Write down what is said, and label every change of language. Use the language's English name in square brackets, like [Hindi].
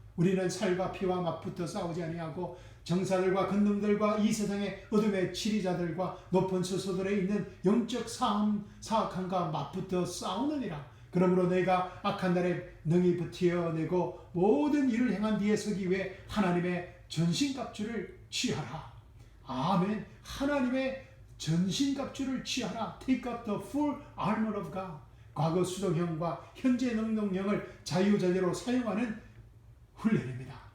[Korean] 우리는 살과 피와 맞붙어 싸우지 아니하고 정사들과 근능들과 이 세상의 어둠의 치리자들과 높은 스소들에 있는 영적 사악함과 맞붙어 싸우느니라. 그러므로 너희가 악한 날에 능히 버텨내고 모든 일을 행한 뒤에 서기 위해 하나님의 전신갑주를 취하라. 아멘. 하나님의 전신갑주를 취하라. [English] Take up the full armor of God. [Korean] 과거 수동형과 현재 능동형을 자유자재로 사용하는 훈련입니다.